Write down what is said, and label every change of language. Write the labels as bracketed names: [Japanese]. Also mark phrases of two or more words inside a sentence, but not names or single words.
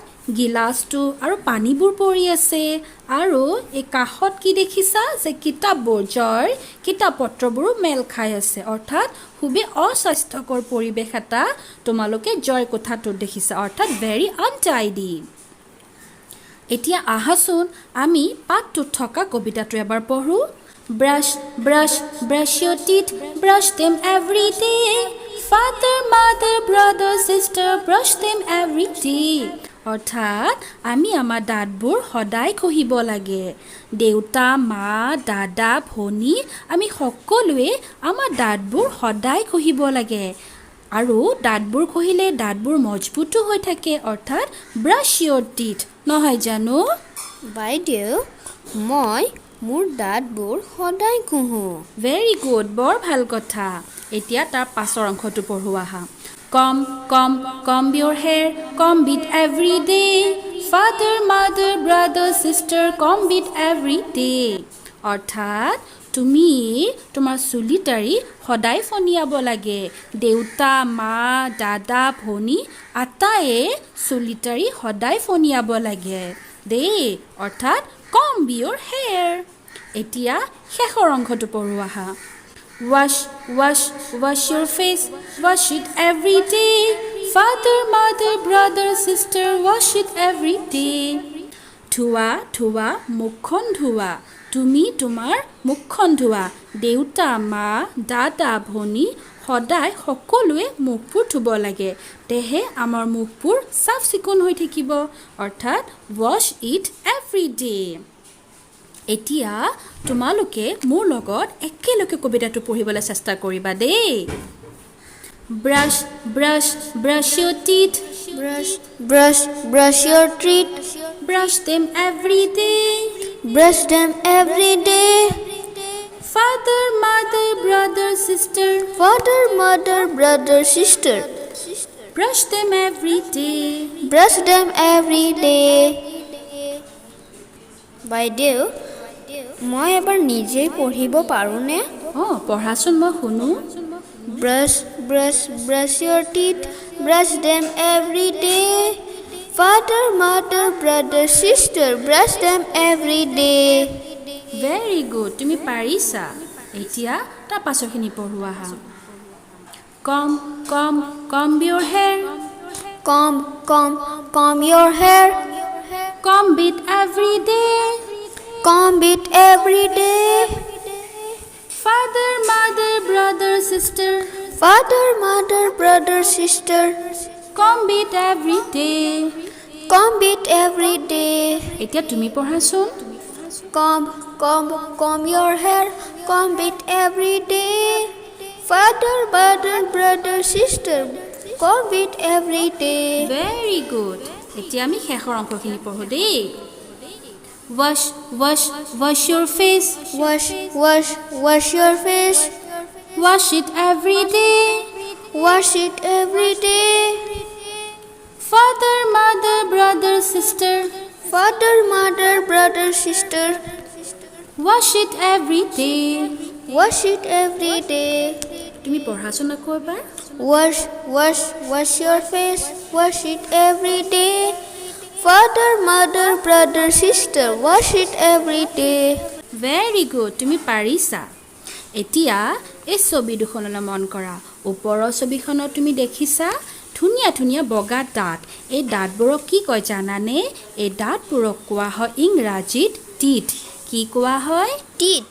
[Assamese] গিলাচটো আৰু পানীবোৰ পৰি আছে আৰু এই কাষত কি দেখিছা যে কিতাপবোৰ জয়ৰ কিতাপ পত্ৰবোৰো মেল খাই আছে অৰ্থাৎ খুবেই অস্বাস্থ্যকৰ পৰিৱেশ এটা তোমালোকে জয় কোঠাটোত দেখিছা অৰ্থাৎ [English] very untidy [Assamese] এতিয়া আহাচোন আমি পাঠটোত থকা কবিতাটো এবাৰ পঢ়ো [English] Brush, brush, brush your teeth, brush them every day. Father, mother, brother, sister, brush them every day. [Assamese] অৰ্থাৎ আমি আমাৰ দাঁতবোৰ সদায় ঘঁহিব লাগে দেউতা মা দাদা ভনী আমি সকলোৱে আমাৰ দাঁতবোৰ সদায় ঘঁহিব লাগে আৰু দাঁতবোৰ ঘঁহিলে দাঁতবোৰ মজবুতো হৈ থাকে অৰ্থাৎ [English] brush your teeth [Assamese] নহয় জানো বাইদেউ মই মোৰ দাঁতবোৰ সদায় ঘঁহো [English] very good [Assamese] বৰ ভাল কথা এতিয়া তাৰ পাছৰ অংশটো পঢ়োৱা আহা [English] comb your hair comb it every day [Assamese] father mother brother sister comb it every day অৰ্থাৎ তুমি তোমাৰ চুলিটাৰি সদায় ফনিয়াব লাগে দেউতা মা দাদা ভনী আটায়ে চুলিটাৰি সদায় ফনিয়াব লাগে দেই অৰ্থাৎ [English] comb your hair [Assamese] এতিয়া শেষৰ অংশটো পঢ়োৱা আহা [English] wash your face wash it every day father mother brother sister wash it every [Assamese] day ধোৱা মুখখন ধোৱা তুমি তোমাৰ মুখখন ধোৱা দেউতা মা দাদা ভনী সদায় সকলোৱে মুখবোৰ ধুব লাগে তেহে আমাৰ মুখবোৰ চাফ চিকুণ হৈ থাকিব অৰ্থাৎ [English] wash it every day [Assamese] এতিয়া তোমালোকে মোৰ লগত একেলগে কবিতাটো পঢ়িবলৈ চেষ্টা কৰিবা দেই [English] brush your teeth brush your teeth brush them every day father mother brother sister brush them every day [Assamese] বাইদেউ মই এবাৰ নিজেই পঢ়িব পাৰোঁনে পঢ়াচোন মই শুনো [English] brush your teeth brush them every day father mother brother sister brush them every day very good [Assamese] তুমি পাৰিছা এতিয়া তাৰ পাছৰখিনি পঢ়োৱা আহা [English] comb your hair comb your hair comb it every day father mother brother sister comb it every day [Assamese] এতিয়া তুমি পঢ়াচোন [English] comb your hair comb it every day father mother brother sister comb it every day very good [Assamese] এতিয়া আমি শেষৰ অংশখিনি পঢ়ো দেই [English] wash your face wash your face wash it every day father mother brother sister wash it every day [Assamese] তুমি পঢ়াচোন আকৌ এবাৰ [English] wash your face wash it every day father mother brother sister wash it every day very good [Assamese] তুমি পাৰিছা এতিয়া এই ছবি দুখনলৈ মন কৰা ওপৰৰ ছবিখনত তুমি দেখিছা ধুনীয়া ধুনীয়া বগা দাঁত এই দাঁতবোৰক কি কয় জানানে এই দাঁতবোৰক কোৱা হয় ইংৰাজীত টিথ কি কোৱা হয় [English] teeth